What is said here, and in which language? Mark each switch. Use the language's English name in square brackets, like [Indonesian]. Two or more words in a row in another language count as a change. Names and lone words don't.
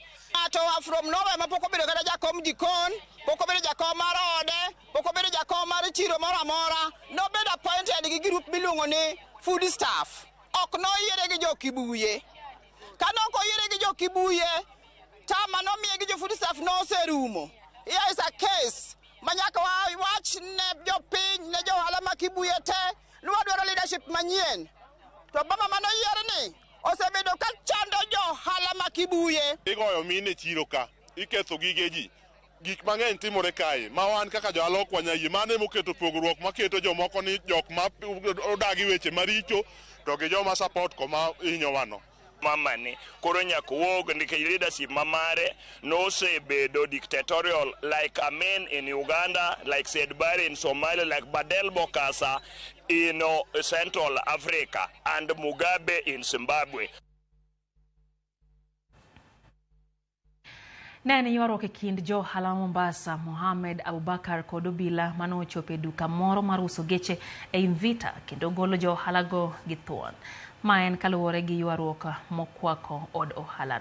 [Luo (Kenya and Tanzania)] To [English] from nowhere [Luo (Kenya and Tanzania)] ma pok obedo kata jakom jikon, pok obedo jakom mar ode, pok obedo jakom mar chiro moro amora, nobedo appointed gi group miluongo ni food staff. Ok noyiere gi jo Kibuye. Ka nok oyiere gi jo Kibuye, tama nomiye gi jo food staff no serumo. [English] Here is a case [Luo (Kenya and Tanzania)] manyaka wach ne jo piny ne jo ohala ma Kibuye te nwadwaro leadership manyien. To baba mano yiere ni osebedo ka chando jo ohala ma Kibuye. Igoyo mine chiro ka, iketho gige ji. Gik mang'eny timore kae ma wan kaka jo ohala ok wanyayie. Mane moketo pogruok maketo jomoko ni jok ma odagi weche maricho to gi joma support koma hinyo wano. Mamani koro nyaka wuog nikech leadership mamare nosebedo [English] dictatorial like Amin in Uganda, like Said Barre in Somalia, like Badel Bokassa in Central Africa and Mugabe in Zimbabwe. [Luo (Kenya and Tanzania)] Nene ywaruok e kind jo ohala Mombasa Mohamed Abubakar kod obila manochopo e duka moro mar uso geche e Mvita kendo golo jo ohala go gi thuon. Ma en kaluwore gi ywaruok mokwako od ohala no.